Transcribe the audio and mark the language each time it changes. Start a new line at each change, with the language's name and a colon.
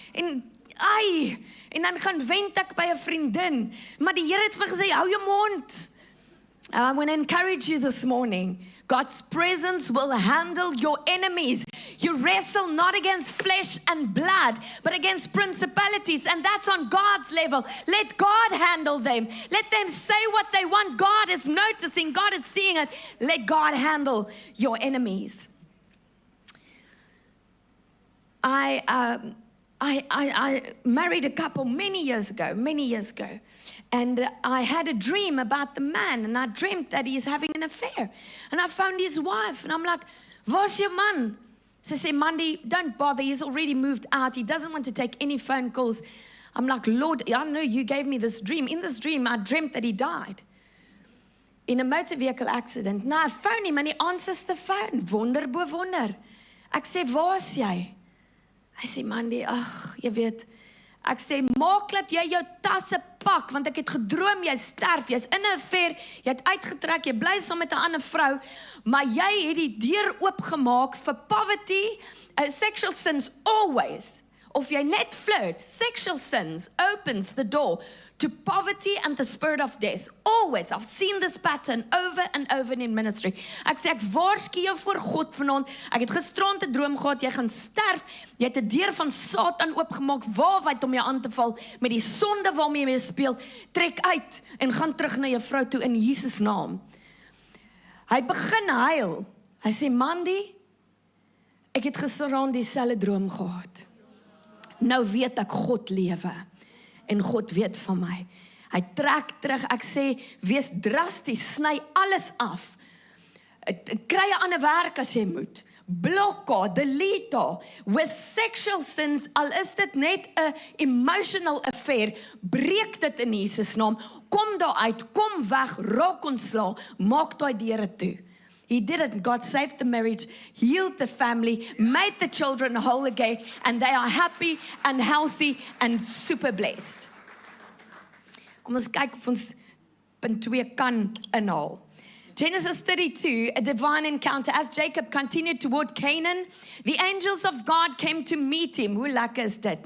Afrikaans: En dan gaan wend ek by 'n vriendin. Maar die Here het vir my gesê, hou jou mond.
English: I want to encourage you this morning. God's presence will handle your enemies. You wrestle not against flesh and blood, but against principalities, and that's on God's level. Let God handle them. Let them say what they want. God is noticing. God is seeing it. Let God handle your enemies. I married a couple many years ago, and I had a dream about the man, and I dreamt that he's having an affair, and I found his wife, and I'm like, "Waar's your man?" She said, "Mandy, don't bother, he's already moved out, he doesn't want to take any phone calls." I'm like, "Lord, I know you gave me this dream. In this dream, I dreamt that he died in a motor vehicle accident." Now I phone him and he answers the phone,
Afrikaans: wonder bo wonder. Ek sê, "Waar's jy?" Hy sê, "Mandy, ag, jy weet." Ek sê, "Maak dat jy jou tasse pak, want ek het gedroom, jy sterf, jy's in 'n affair, jy het uitgetrek, jy bly saam met 'n ander vrou, maar jy het die deur oopgemaak vir poverty,
English: sexual sins always.
Afrikaans: Of jy net flirt,
English: sexual sins opens the door to poverty and the spirit of death. Always. I've seen this pattern over and over in ministry.
Afrikaans: Ek sê, ek waarsku jou voor God vanaand. Ek het gisterand 'n droom gehad, jy gaan sterf. Jy het 'n deur van Satan oopgemaak, waarwyd om jou aan te val met die sonde waarmee jy speel. Trek uit en gaan terug na jou vrou toe in Jesus naam. Hy begin huil. Hy sê, "Mandy, Ek het gisteraan dieselfde droom gehad. Nou weet ek God lewe en God weet van my. Hy trek terug, ek sê, wees drasties, sny alles af. Kry 'n ander werk as jy moet. Blok haar, delete haar.
English: With sexual sins,
Afrikaans: al is dit net 'n
English: emotional affair,
Afrikaans: breek dit in Jesus naam. Kom daar uit, kom weg, raak ontslae, maak daai deure toe.
English: He did it. God saved the marriage, healed the family, made the children whole again, and they are happy and healthy and super blessed.
Afrikaans: Kom ons kyk of ons punt 2 kan inhaal.
English: Genesis 32, a divine encounter. As Jacob continued toward Canaan, the angels of God came to meet him.
Afrikaans: Hoe lekker is dit?